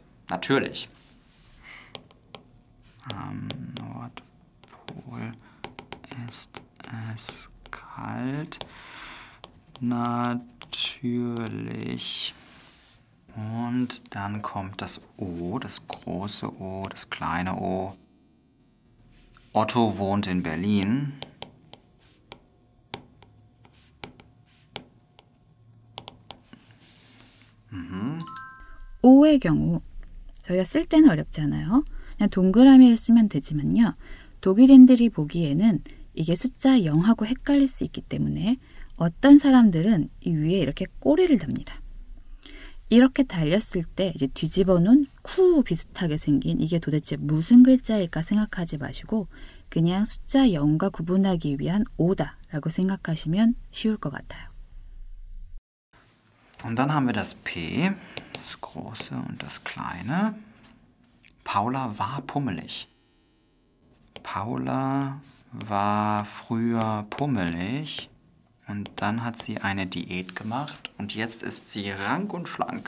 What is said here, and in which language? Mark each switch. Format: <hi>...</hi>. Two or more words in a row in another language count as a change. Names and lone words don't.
<de>Natürlich. Am Nordpol ist es kalt. Natürlich. Und dann kommt das O, das große O, das kleine O. Otto wohnt in Berlin.</de> <ko>O의 경우 저희가 쓸 때는 어렵지 않아요. 그냥 동그라미를 쓰면 되지만요. 독일인들이 보기에는 이게 숫자 0하고 헷갈릴 수 있기 때문에 어떤 사람들은 이 위에 이렇게 꼬리를 답니다. 이렇게 달렸을 때 이제 뒤집어 놓은 쿠 비슷하게 생긴 이게 도대체 무슨 글자일까 생각하지 마시고 그냥 숫자 0과 구분하기 위한 O다라고 생각하시면 쉬울 것 같아요.</ko> <de>Und dann haben wir das P, das große und das kleine. Paula war pummelig. Paula war früher pummelig. Und dann hat sie eine Diät gemacht und jetzt ist sie rank und schlank.</de>